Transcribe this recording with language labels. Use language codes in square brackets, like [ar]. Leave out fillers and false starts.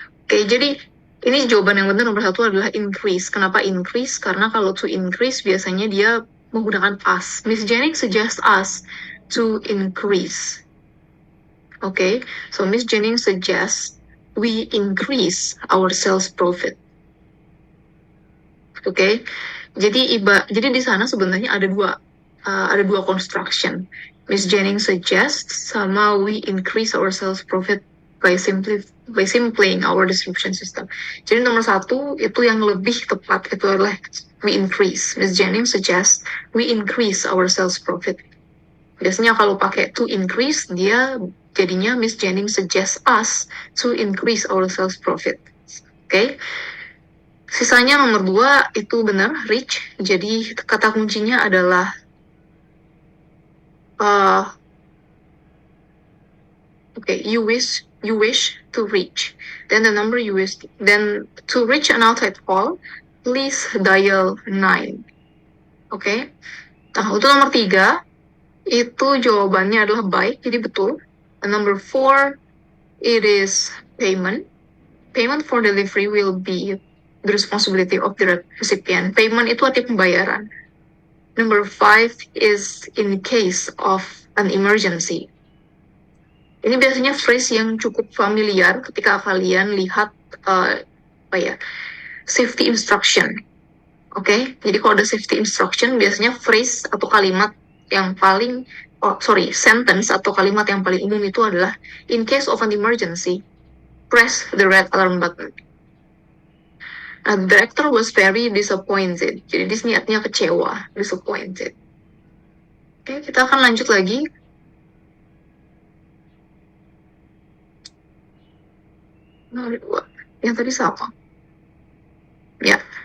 [id] Oke, jadi ini jawaban yang benar nomor 1 adalah increase. Kenapa increase? Karena kalau to increase biasanya dia menggunakan us. [en] Miss Jenny suggests us to increase. Okay, so Miss Jennings suggests we increase our sales profit. [id] Okay, jadi di sana sebenarnya ada dua construction. [en] Miss Jennings suggests sama we increase our sales profit by simplifying our distribution system. [id] Jadi nomor 1 itu yang lebih tepat itu adalah [en] we increase. Miss Jennings suggests we increase our sales profit. [id] Biasanya kalau pakai to increase, dia jadinya [en] Miss Jennings suggests us to increase our sales profit. Oke. [id] Sisanya nomor 2 itu benar, reach. Jadi kata kuncinya adalah [en] you wish to reach. Then the number you wish, then to reach an outside call, please dial 9. [id] Oke. Nah, untuk nomor 3, itu jawabannya adalah baik, jadi betul. [en] And number 4, it is payment. Payment for delivery will be the responsibility of the recipient. Payment [id] itu arti pembayaran. [en] Number 5 is in case of an emergency. [id] Ini biasanya phrase yang cukup familiar ketika kalian lihat safety instruction. Oke, jadi kalau ada safety instruction, biasanya phrase atau kalimat yang sentence atau kalimat yang paling umum itu adalah [en] in case of an emergency, press the red alarm button. The director was very disappointed. [id] Jadi di sini artinya kecewa, disappointed. Oke, kita akan lanjut lagi. Nomor 2. Yang tadi sama. Ya.